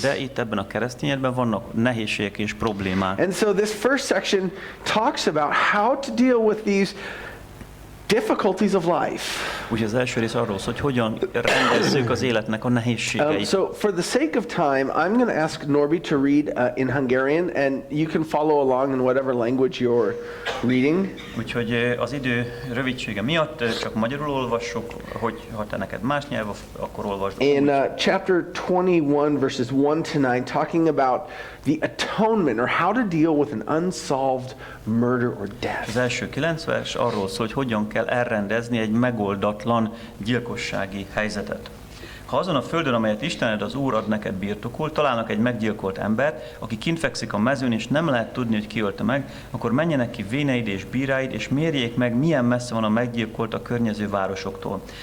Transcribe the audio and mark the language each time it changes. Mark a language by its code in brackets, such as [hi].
[hu] De itt ebben a keresztény életben vannak nehézségek és problémák. [en] And so this first section talks about how to deal with these difficulties of life. [hu] Úgyhogy az első rész arról szól, hogy hogyan rendezzük az életnek a nehézségeit. [en] So for the sake of time, I'm going to ask Norby to read in Hungarian, and you can follow along in whatever language you're reading. [hu] Úgyhogy az idő rövidsége miatt csak magyarul olvassuk, hogy ha te neked más nyelv, akkor olvasd. [en] In chapter 21, verses 1 to 9, talking about the atonement, or how to deal with an unsolved murder or death. [hu] Az első 9 vers arról szól, hogy hogyan kell elrendezni egy megoldatlan gyilkossági helyzetet. Ha azon a földön, amelyet Istened az Úr ad neked birtokul, találnak egy meggyilkolt embert, aki kint fekszik a mezőn, és nem lehet tudni, hogy ki ölte meg, akkor menjenek ki véneid és bíráid, és mérjék meg, milyen messze van a meggyilkolt a környező városoktól.